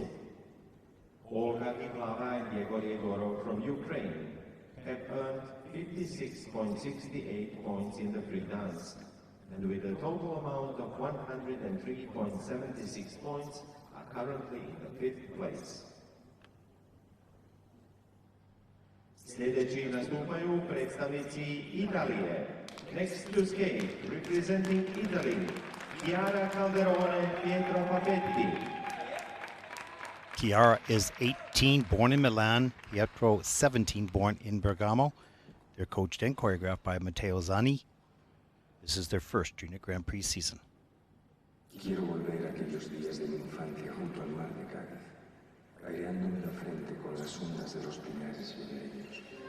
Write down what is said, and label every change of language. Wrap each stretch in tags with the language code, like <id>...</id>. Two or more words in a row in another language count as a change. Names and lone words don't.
<en>Olga and Yegor from Ukraine have earned 56.68 points in the free dance, and with a total amount of 103.76 points are currently in the fifth place.</en> <hr>Sljedeći nastupaju predstavnici Italije.</hr> <en>Next to skate, representing Italy, Chiara Calderone, Pietro Papetti. Chiara is 18, born in Milan. Pietro, 17, born in Bergamo. They're coached and choreographed by Matteo Zani. This is their first Junior Grand Prix season.</en> <es>Quiero volver a aquellos días de mi infancia junto al mar de Cádiz, aireándome la frente con las ondas de los pinares ribereños.</es>